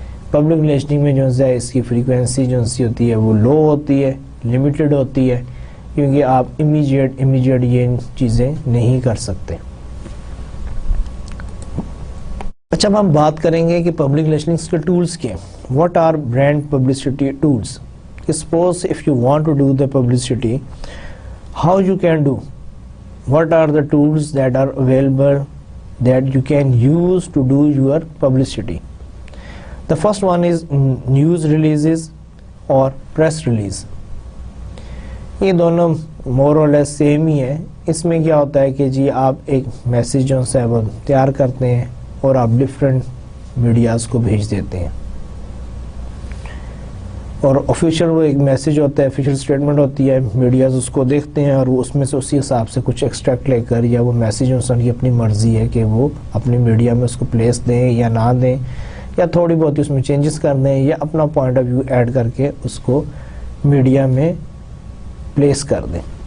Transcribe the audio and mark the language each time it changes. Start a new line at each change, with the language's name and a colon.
Urdu: Public relationing میں جو ہے اس کی فریکوینسی جو ہوتی ہے وہ لو ہوتی ہے, لمیٹڈ ہوتی ہے, کیونکہ آپ امیجیٹ یہ چیزیں نہیں کر سکتے. اچھا اب ہم بات کریں گے کہ پبلک ریلیشنز کے ٹولز کے
English: What are brand publicity tools. Suppose if you want to do the publicity, how you can do? What are the tools that are available that you can use to do your publicity? The first one is news releases or press release.
Urdu: یہ دونوں
English: more or less
Urdu: same ہی ہے. اس میں کیا ہوتا ہے کہ جی آپ ایک میسیج جو ہے وہ تیار کرتے ہیں اور آپ ڈفرینٹ میڈیاز کو بھیج دیتے ہیں, اور آفیشیل وہ ایک میسیج ہوتا ہے, آفیشیل اسٹیٹمنٹ ہوتی ہے, میڈیاز اس کو دیکھتے ہیں اور وہ اس میں سے اسی حساب سے کچھ ایکسٹریکٹ لے کر, یا وہ میسیج انسان کی اپنی مرضی ہے کہ وہ اپنی میڈیا میں اس کو پلیس دیں یا نہ دیں, یا تھوڑی بہت اس میں چینجز کر دیں, یا اپنا پوائنٹ آف ویو ایڈ کر کے اس کو میڈیا میں پلیس کر دیں.